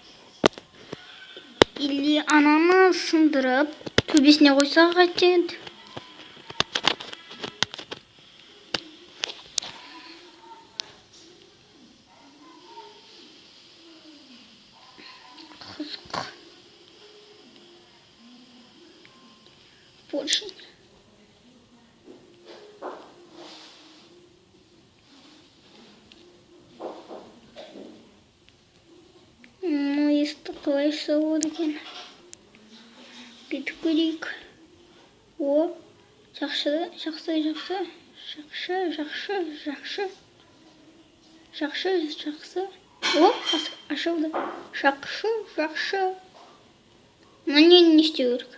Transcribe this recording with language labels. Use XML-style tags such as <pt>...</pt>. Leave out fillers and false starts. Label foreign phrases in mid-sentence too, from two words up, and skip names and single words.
<kk>Или ананы сындырып, төбесіне қойсақ қайтеді. Қызық.</kk> <ru>Больше.</ru> <kk>Ну, если қалай болады екен. Бүйтіп көрейік. О, жақсы. О, ашылды. Жақсы. Мына не істеу керек?</kk>